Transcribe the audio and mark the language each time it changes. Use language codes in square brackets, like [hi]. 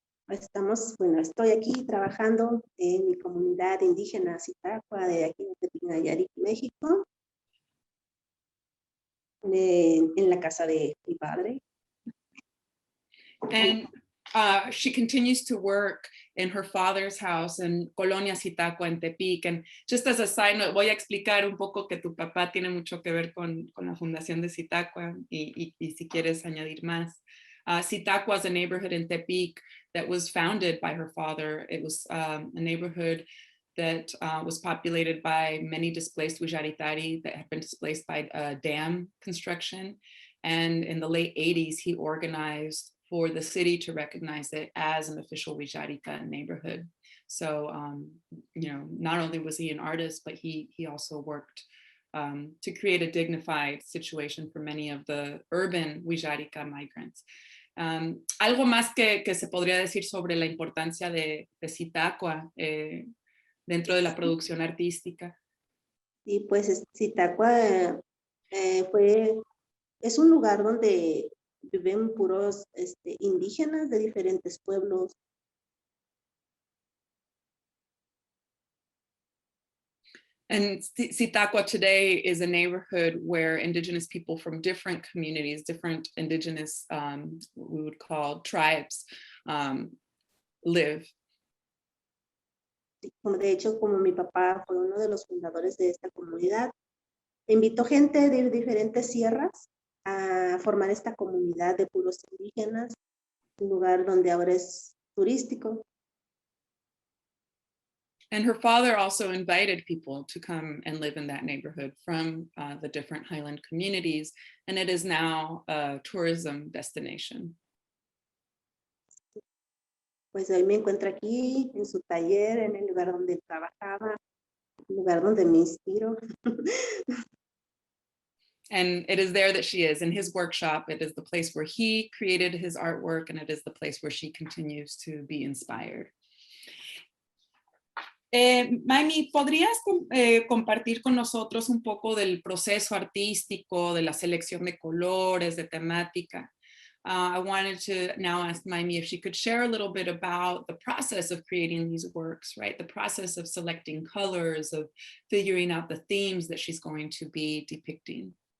[es] Estoy aquí trabajando en mi comunidad indígena Zitácua de aquí de Tepic, México, en la casa de mi padre. [en] And she continues to work in her father's house in Colonia Zitácua [es] en Tepic. [en] And just as a side note, [es] voy a explicar un poco que tu papá tiene mucho que ver con la fundación de Zitácua y si quieres añadir más. [en] Zitácua is a neighborhood in Tepic that was founded by her father. It was a neighborhood that was populated by many displaced Wixárika that had been displaced by dam construction. And in the late 80s, he organized for the city to recognize it as an official Wixárika neighborhood. So, not only was he an artist, but he also worked to create a dignified situation for many of the urban Wixárika migrants. [es] Algo más que se podría decir sobre la importancia de Zitácua dentro de la producción artística. Y pues Zitácua es un lugar donde viven puros indígenas de diferentes pueblos. [en] And Zitácua today is a neighborhood where indigenous people from different communities, different indigenous, we would call tribes, live. [es] De hecho, como mi papá fue uno de los fundadores de esta comunidad, invitó gente de diferentes sierras a formar esta comunidad de puros indígenas, un lugar donde ahora es turístico. [en] And her father also invited people to come and live in that neighborhood from the different highland communities, and it is now a tourism destination. [es] Pues hoy me encuentro aquí en su taller, en el lugar donde trabajaba, el lugar donde me inspiro. [en] And it is there that she is, in his workshop. It is the place where he created his artwork, and it is the place where she continues to be inspired. [es] Maymi, ¿podrías compartir con nosotros un poco del proceso artístico, de la selección de colores, de temática? [en] I wanted to now ask Maymi if she could share a little bit about the process of creating these works, right? The process of selecting colors, of figuring out the themes that she's going to be depicting.